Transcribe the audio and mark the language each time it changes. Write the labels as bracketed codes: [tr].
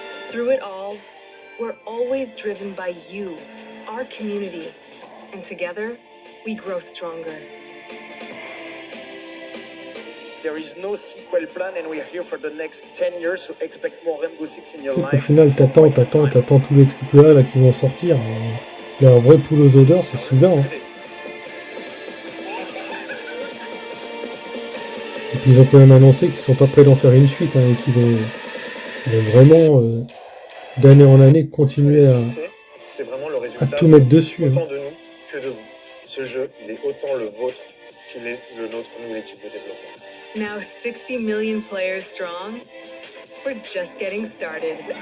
[en] Through it all, we're always driven by you, our community, and together, we grow stronger. There is no sequel plan and we are here for the next 10 years, so expect more Rainbow Six in your [fr] Au [en] life. [fr] final, t'attends tous les AAA là qui vont sortir. Mais la vraie poule aux odeurs, c'est celui-là. Hein. Et puis ils ont quand même annoncé qu'ils sont pas prêts d'en faire une suite hein, et qu'ils vont vraiment d'année en année continuer à tout mettre dessus. Autant Hein. de nous que de vous. Ce jeu, il est autant le vôtre qu'il est le nôtre, nous, l'équipe de développement. [en] Now 60 million players strong, we're just getting started.